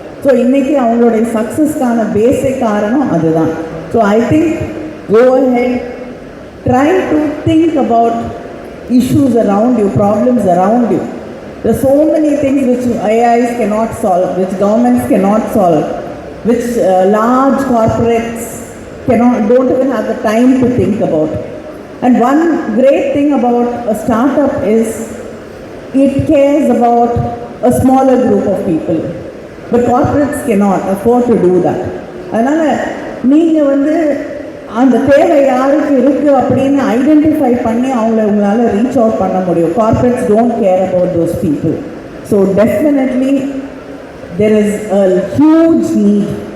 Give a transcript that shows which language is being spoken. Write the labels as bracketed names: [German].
[Tamil] So இன்றைக்கி அவங்களுடைய சக்ஸஸ்க்கான பேசிக் காரணம் அதுதான். [English] So I think go ahead, try to think about issues around you, problems around you. There are so many things which AIs cannot solve, which governments cannot solve, which large corporates don't even have the time to think about. And one great thing about a startup is it cares about a smaller group of people, but corporates cannot afford to do that. [Tamil] அதனால் நீங்கள் வந்து அந்த தேவை யாருக்கு இருக்குது அப்படின்னு identify பண்ணி உங்களால் ரீச் அவுட் பண்ண முடியும். [English] Corporates don't care about those people. So definitely there is a huge need.